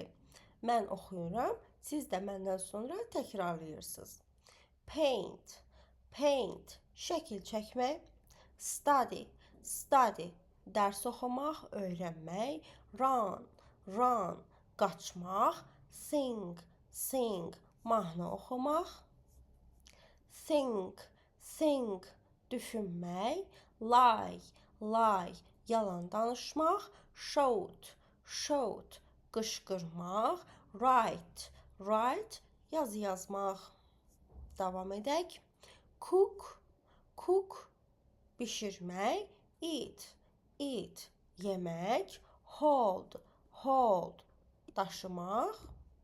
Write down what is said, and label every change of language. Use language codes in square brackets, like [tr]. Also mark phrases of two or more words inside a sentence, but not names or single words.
[az] Mən oxuyuram, siz də məndən sonra təkrarlayırsınız. [en] Paint, paint, [az] şəkil çəkmək. [en] Study, study, [az] dərs oxumaq, öyrənmək. [en] Run, run, qaçmaq. Sing, sing, [az] mahnı oxumaq. [en] Think, think, düşünmək. Lie, lie, [az] yalan danışmaq. [en] Shout, shout, qışqırmaq. Write, write, [az] yazı yazmaq. Davam edək. [en] Cook, cook, bişirmək. Eat, eat, yemək. Hold, hold, daşımaq.